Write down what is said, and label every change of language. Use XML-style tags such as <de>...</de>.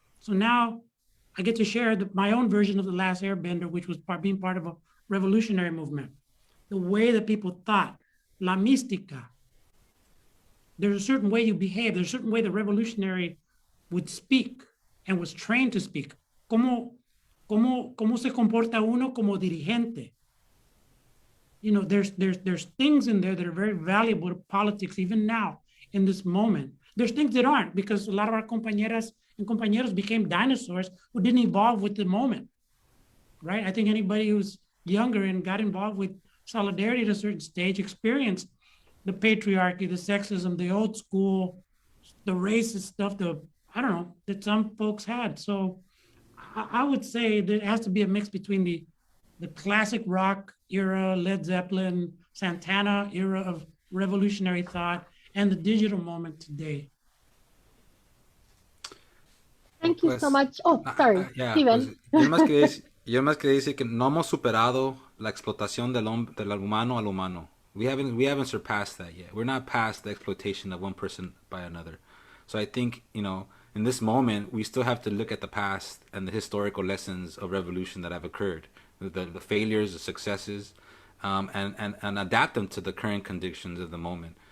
<en>So now I get to share my own version of The Last Airbender, which was being part of a revolutionary movement. The way that people thought, la mística. There's a certain way you behave. There's a certain way the revolutionary would speak and was trained to speak.</en> <es>¿Cómo se comporta uno como dirigente?</es> <en>There's things in there that are very valuable to politics even now in this moment. There's things that aren't, because a lot of our compañeras and compañeros became dinosaurs who didn't evolve with the moment, right? I think anybody who's younger and got involved with solidarity at a certain stage experienced the patriarchy, the sexism, the old school, the racist stuff, that some folks had. So I would say there has to be a mix between the classic rock era, Led Zeppelin, Santana era of revolutionary thought, and the digital moment today. Thank you so much. Oh, sorry, Steven.</en> <es>Yo más quería decir que no hemos superado la explotación del humano al humano.</es> <en>We haven't surpassed that yet. We're not past the exploitation of one person by another. So I think, in this moment, we still have to look at the past and the historical lessons of revolution that have occurred, the failures, the successes, and adapt them to the current conditions of the moment.</en>